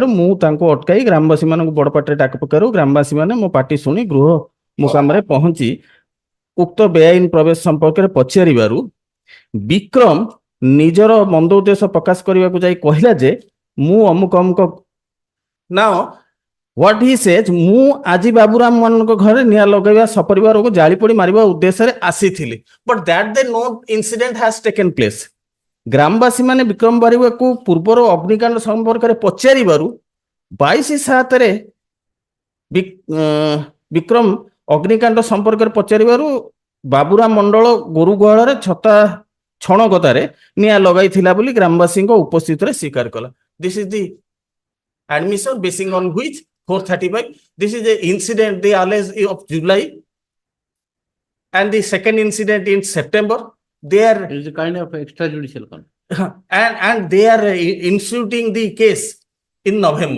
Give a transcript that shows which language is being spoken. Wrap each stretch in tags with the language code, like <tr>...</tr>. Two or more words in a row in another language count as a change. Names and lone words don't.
<or>ମୁଁ ତାଙ୍କୁ ଅଟକାଇ ଗ୍ରାମବାସୀ ମାନଙ୍କୁ ବଡ଼ ପାଟିରେ ଡାକ ପକାଇବାରୁ ଗ୍ରାମବାସୀ ମାନେ ମୋ ପାଟି ଶୁଣି ଗୃହ ମୁକାମରେ ପହଞ୍ଚି ଉକ୍ତ ବେଆଇନ ପ୍ରବେଶ ସମ୍ପର୍କରେ ପଚାରିବାରୁ ବିକ୍ରମ ନିଜର ମନ୍ଦ ଉଦ୍ଦେଶ୍ୟ ପ୍ରକାଶ କରିବାକୁ ଯାଇ କହିଲା ଯେ ମୁଁ ଅମୁକ ଅମୁକ ନାଓ</or> <en>what he says</en> <or>ମୁଁ ଆଜି ବାବୁରାମ ମାନଙ୍କ ଘରେ ନିଆଁ ଲଗାଇବା ସପରିବାରକୁ ଜାଳି ପୋଡ଼ି ମାରିବା ଉଦ୍ଦେଶ୍ୟରେ ଆସିଥିଲି,</or> <en>but that day no incident has taken place.</en> <or>ଗ୍ରାମବାସୀ ମାନେ ବିକ୍ରମ ବାରିକକୁ ପୂର୍ବରୁ ଅଗ୍ନିକାଣ୍ଡ ସମ୍ପର୍କରେ ପଚାରିବାରୁ 22/7 ବିକ୍ରମ ଅଗ୍ନିକାଣ୍ଡ ସମ୍ପର୍କରେ ପଚାରିବାରୁ ବାବୁରାମ ମଣ୍ଡଳ ଗୋରୁ ଗୁହାଳରେ ଛଣ ଗଦାରେ ନିଆଁ ଲଗାଇଥିଲା ବୋଲି ଗ୍ରାମବାସୀଙ୍କ ଉପସ୍ଥିତିରେ ସ୍ୱୀକାର କଲା।</or> <en>This is the admission basing on which 435. This is the incident they allege of July and the second incident in September. They are It is a kind of extrajudicial conduct. and they are instituting the case in November.</en>